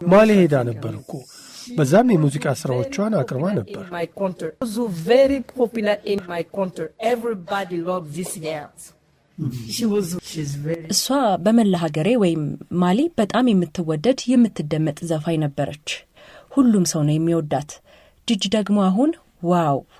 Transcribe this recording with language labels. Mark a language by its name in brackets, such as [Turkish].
[Amharic] ማሊ ሄዳ ነበር እኮ። በዛም የሙዚቃ ስራዎቿን አቅርባ ነበር። [English] My country. It was very popular in my country. Everybody loved this dance. She's very. [Amharic] እሷ በመላ ሀገሬ ወይም ማሊ በጣም የምትወደድ የምትደመጥ ዘፋኝ ነበረች። ሁሉም ሰው ነው የሚወዳት። ጂጂ ደግሞ አሁን ዋው።